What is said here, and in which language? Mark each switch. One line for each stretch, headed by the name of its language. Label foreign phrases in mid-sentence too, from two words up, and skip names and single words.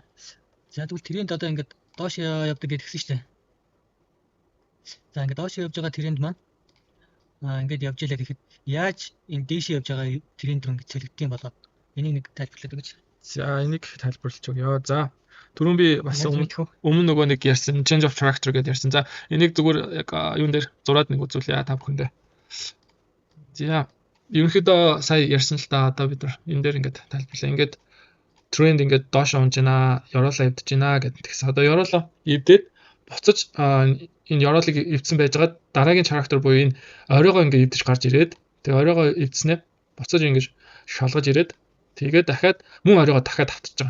Mongolian: За тэгвэл тренд одоо ингээд доош явдаг гэдгсэн шүү дээ. За ингээд доош явж байгаа тренд маань ингээд явж ялаа гэхэд яаж энэ дээш явж байгаа тренд рүү ингээд цэлэгдэх юм болоо. Энийг нэг тайлбарлаад өгөөч. За энийг тайлбарлаж өгье. За түрүүн би бас өмнө нөгөө нэг ярьсан
English: change of trajectory
Mongolian: гэдээ ярьсан. За энийг зүгээр яг юун дээр зураад нэг үзүүлье та бүхэндээ. За ерөнхийдөө сая ярьсан л да одоо бид нар энэ дээр ингээд тайлбарлаа. Ингээд тренд ингээд доош унж байна, ёроолоо эвдэж байна гэдэг. Тэгсэн одоо ёроолоо эвдээд буцаж энэ ёроолыг эвдсэн байжгаад дараагийн trajectory буюу энэ оройгоо ингээд эвдэж гарч ирээд тэгээ оройгоо эвдснээр буцаж ингээд шалгаж ирээд тэгээд дахиад мөн оройгоо дахиад автчих байгаа.